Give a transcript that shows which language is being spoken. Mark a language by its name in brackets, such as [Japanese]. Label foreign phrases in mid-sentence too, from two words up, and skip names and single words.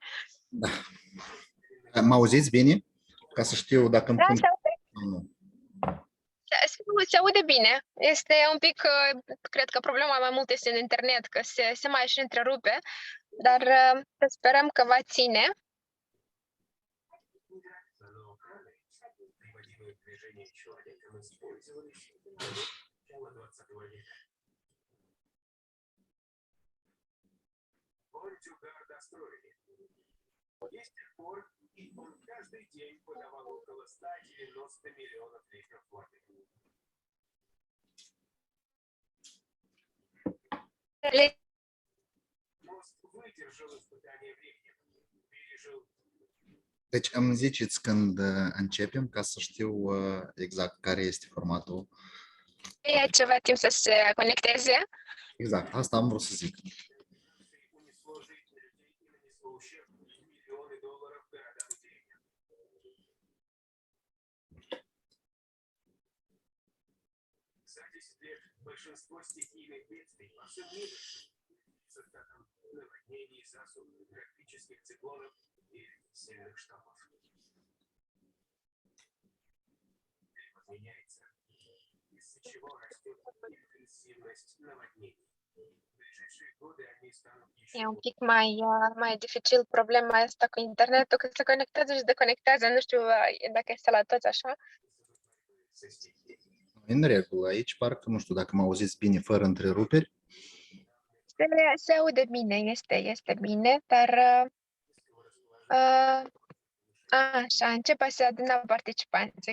[Romanian] Da. Mă auziți bine? Ca să știu dacă îmi Da, pun... se aude bine. Este un pic, cred că problema mai mult este în internet, că se mai și întrerupe, dar sperăm că va ține. [Russian] Есть пор, и он каждый день подавал около 190 миллионов литров воды. Мост выдержал испытание временем, пережил. [Romanian] Deci îmi ziceți când începem ca să știu exact care este formatul. E ceva timp să se conecteze. Exact, asta am vrut să zic. [Russian] Большинство стихийных бедствий по всем миру с остатком наводнений, засух, тропических циклонов и сильных штормов. Климат меняется, из-за чего растет интенсивность наводнений. В ближайшие годы они станут еще... [Romanian] E un pic mai dificil problema asta cu internetul, că se conectează și deconectează. Nu știu dacă este la toți așa. În regulă, aici parcă, nu știu dacă mă auziți bine, fără întreruperi. Se aude bine, este bine, dar așa, începe să adună participanții.